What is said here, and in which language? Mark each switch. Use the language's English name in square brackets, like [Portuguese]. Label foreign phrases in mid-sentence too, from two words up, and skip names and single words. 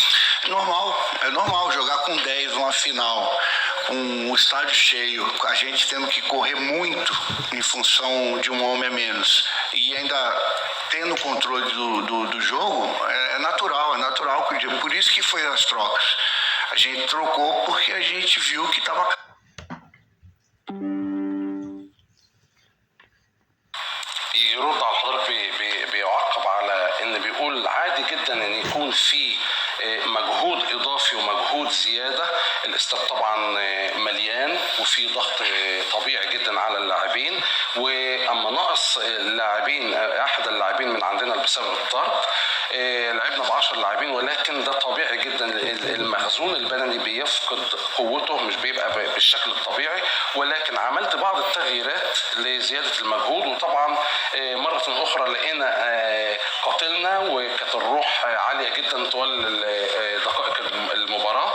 [Portuguese] É normal jogar com 10 uma final, com o estádio cheio, a gente tendo que correr muito em função de um homem a menos. E ainda tendo o controle do jogo, é natural. Por isso que foi as trocas. A gente trocou porque a gente viu que estava... [Arabic] يرد على حضرتك بيعقب على ان بيقول عادي جدا ان يكون في مجهود اضافي ومجهود زياده، الاستاد طبعا مليان وفي ضغط طبيعي جدا على اللاعبين، واما نقص اللاعبين احد اللاعبين من عندنا بسبب الطرد لعبنا ب 10 لاعبين، ولكن ده طبيعي جدا، المخزون البدني بيفقد قوته، مش بيبقى بالشكل الطبيعي، ولكن عملت بعض التغييرات لزياده المجهود، وطبعا مرة أخرى لقينا قاتلنا، وكانت الروح عالية جدا طوال دقائق المباراة.